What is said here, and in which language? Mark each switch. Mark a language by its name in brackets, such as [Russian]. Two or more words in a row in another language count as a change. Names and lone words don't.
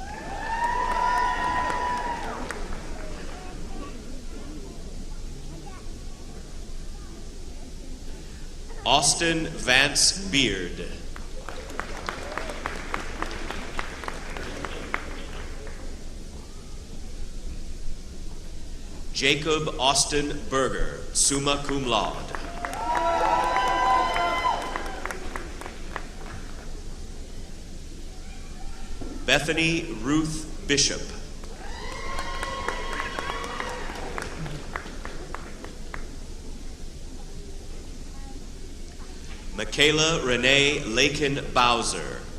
[English] Austin Vance Beard. Jacob Austin Berger, [Latin] summa cum laude. [English] Bethany Ruth Bishop. Michaela Renee Lakin Bowser.